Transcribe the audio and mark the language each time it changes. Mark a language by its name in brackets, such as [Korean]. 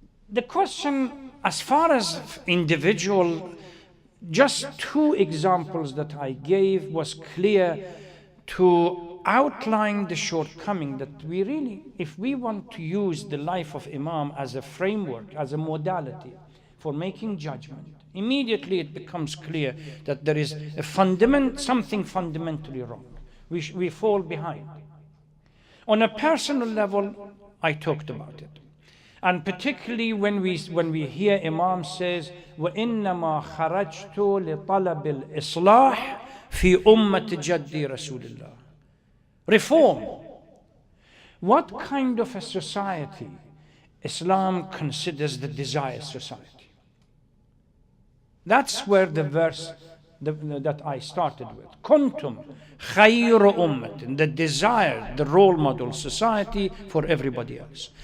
[English] The question, as far as individual, just two examples that I gave was clear to outline the shortcoming that we really, if we want to use the life of Imam as a framework, as a modality for making judgment, immediately it becomes clear that there is something fundamentally wrong. We fall behind. On a personal level, I talked about it. And particularly when we hear Imam says, [Arabic] وَإِنَّمَا خَرَجْتُ لِطَلَبِ الْإِصْلَاحِ فِي أُمَّةِ جَدِّي رَسُولِ اللَّهِ. [English] Reform. What kind of a society Islam considers the desired society? That's where the verse that I started with. [Arabic] Kuntum khayra ummatin, [English] the desired, the role model society for everybody else.